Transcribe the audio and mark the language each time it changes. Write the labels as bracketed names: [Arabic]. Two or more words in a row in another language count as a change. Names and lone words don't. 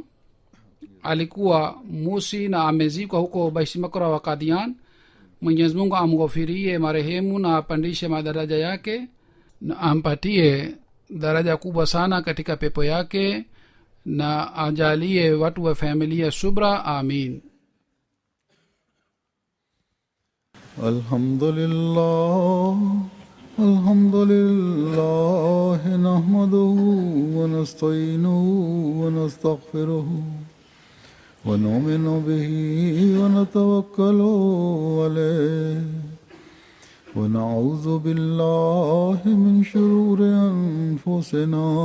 [Swahili] alikuwa musi na amezikwa huko Baisimakra wa Qadian. mwenyezi mungu amghofirie marehemu na apandishe madaraja yake na ampatie daraja kubwa sana katika pepo yake na ajalie watu wa familia subra amin [Arabic] الحمد لله نحمده ونستعينه ونستغفره ونؤمن به ونتوكل عليه ونعوذ بالله من شرور أنفسنا